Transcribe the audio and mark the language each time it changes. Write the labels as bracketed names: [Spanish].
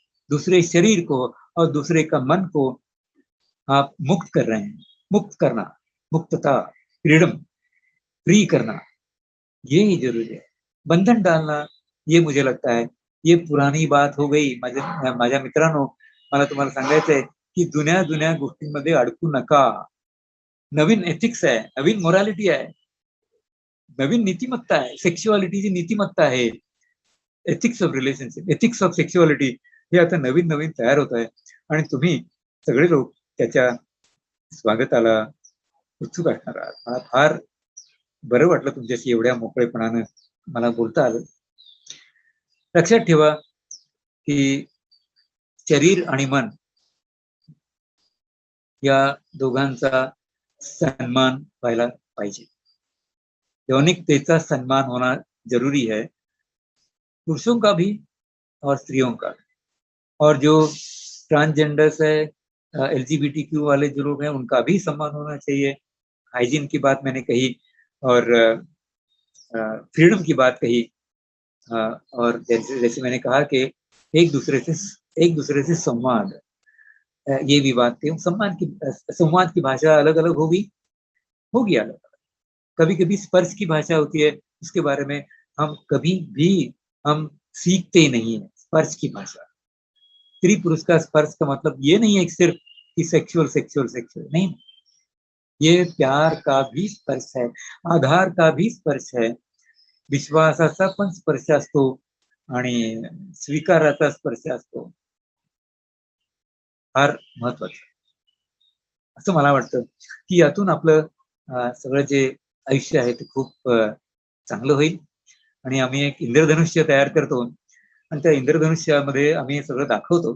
[Hindi] दूसरे शरीर को और दूसरे का मन को आप मुक्त कर रहे हैं। मुक्त करना, मुक्तता, फ्रीडम, फ्री करना, ये ही जरूरी है। बंधन डालना, ये मुझे लगता है ये पुरानी बात हो गई। [Marathi] माझ्या मित्रांनो, मला तुम्हाला सांगायचंय की जुन्या गोष्टींमध्ये अडकू नका। नवीन एथिक्स आहे, नवीन मोरॅलिटी आहे, नवीन नीतिमत्ता आहे, सेक्शुअलिटीची नीतिमत्ता आहे, [English] ethics of relationship, ethics of sexuality, [Marathi] हे आता नवीन तयार होत आहे आणि तुम्ही सगळे लोक त्याच्या स्वागताला उत्सुक असणार आहात। मला फार बरं वाटलं तुमच्याशी एवढ्या मोकळेपणानं मला बोलता आलं। लक्षात ठेवा की शरीर आणि मन या दोघांचा सम्मान व्हायला पाहिजे। [Hindi] यौनिकतेचा सम्मान होना जरूरी है, पुरुषों का भी और स्त्रियों का। और जो ट्रांसजेंडर्स है, LGBTQ वाले जो लोग हैं, उनका भी सम्मान होना चाहिए। हाइजीन की बात मैंने कही और फ्रीडम की बात कही, और जैसे मैंने कहा कि एक दूसरे से संवाद, ये भी बात कही। संवाद की भाषा अलग अलग होगी अलग अलग। कभी कभी स्पर्श की भाषा होती है, उसके बारे में हम कभी भी हम सीखते ही नहीं है। स्पर्श की भाषा, स्त्री पुरुष का स्पर्श का मतलब ये नहीं है कि सिर्फ कि सेक्सुअल नहीं, ये प्यार का भी स्पर्श है, आधार का भी स्पर्श है, [Marathi] विश्वासाचा पण स्पर्श असतो, आणि स्वीकाराचा स्पर्श असतो फार महत्वाचा, असं मला वाटतं की यातून आपलं सगळं जे आयुष्य आहे ते खूप चांगलं होईल. आणि आम्ही एक इंद्रधनुष्य तयार करतो आणि त्या इंद्रधनुष्यामध्ये आम्ही सगळं दाखवतो.